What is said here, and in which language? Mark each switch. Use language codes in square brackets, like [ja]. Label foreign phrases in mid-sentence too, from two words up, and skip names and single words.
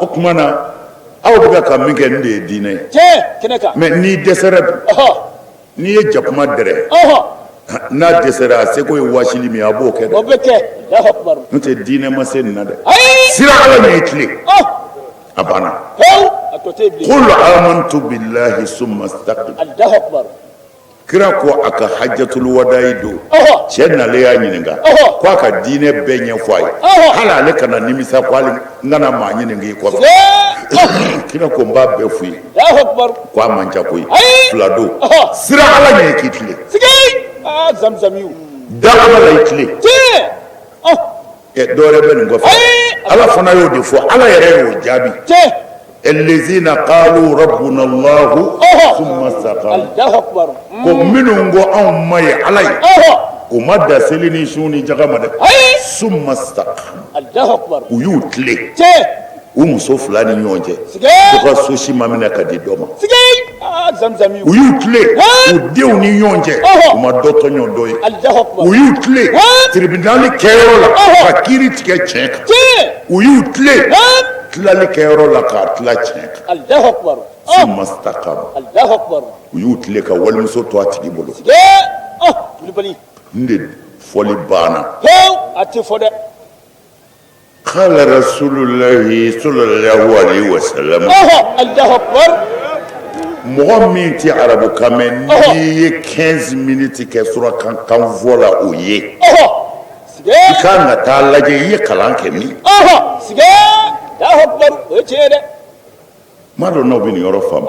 [bm] o tuma na aw bɛ ka min kɛ nin de ye diinɛ ye kɛnɛ kan mais n'i dɛsɛra bi n'i ye jakuma dɛrɛ n'a dɛsɛra a seko ye wasili min a b'o kɛ o dɛ bɛ kɛ [ar] الله أكبر [bm] n'o tɛ diinɛ ma se nin na dɛ sira Ala nin ye tile a banna a tɔ tɛ bilen [ar] قل آمنت بالله ثم استقم الله أكبر [bm] kira ko a ka [ar] حجة الوداع [bm] don cɛ nalen y'a ɲininka ko a ka diinɛ bɛɛ ɲɛfɔ a ye hali ale kana nimisa ko hali n kana maa ɲininka i kɔfɛ kira ko n b'a bɛɛ f'i ye [ar] الله أكبر [bm] ko a man ca koyi fila don sira Ala ɲɛ k'i tile zamzamiw da Ala la i tile dɔ wɛrɛ bɛ nin kɔfɛ Ala fana y'o de fɔ Ala yɛrɛ y'o jaabi [ar] الذين قالوا ربنا الله ثم استقاموا الله أكبر [bm] ko minnu ko anw ma ye Ala ye u ma da seli ni su ni jagama dɛ [ar] ثم استقاموا الله أكبر [bm] u y'u tile u muso fila ni ɲɔgɔn cɛ ko ka so si ma minɛ ka di dɔ ma zamzamiw u y'u tile u denw ni ɲɔgɔn cɛ u ma dɔ tɔɲɔ dɔ ye [ar] الله أكبر [bm] u y'u tile tribunali kɛyɔrɔ la ka kiiri tigɛ tiɲɛ kan u y'u tile tilali kɛyɔrɔ la k'a tila tiɲɛ kan [ar] الله أكبر ثم استقاموا الله أكبر [bm] u y'u tile ka walimuso to a tigi bolo wulibali n de fɔli banna a tɛ fɔ dɛ [ar] قال رسول الله صلى الله عليه وسلم الله أكبر [bm] mɔgɔ min tɛ arabu kan mɛn n'i ye 15 minutes kɛ surakan fɔ la o ye i kan ka taa lajɛ i ye kalan kɛ min [ar] الله أكبر [bm] o ye tiɲɛ ye dɛ m'a dɔn n'aw bɛ nin yɔrɔ faamu